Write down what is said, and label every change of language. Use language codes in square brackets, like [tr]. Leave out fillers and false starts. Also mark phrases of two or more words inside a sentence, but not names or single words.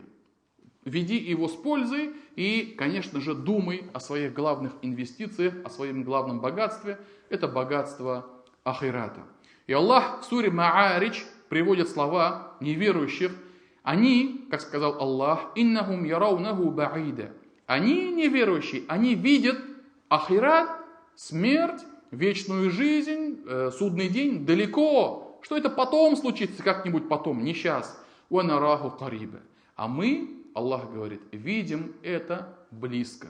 [ru] Веди его с пользой и, конечно же, думай о своих главных инвестициях, о своем главном богатстве. Это богатство ахирата. И Аллах в суре Ма'аридж приводит слова неверующих. Они, как сказал Аллах, [ar] «إنهم يرونه بعيدا». [ru] Они, неверующие, они видят ахират, смерть, вечную жизнь, судный день далеко. Что это потом случится, как-нибудь потом, не сейчас. [ar] «ونراه قريبا». [ru] А мы, Аллах говорит, видим это близко.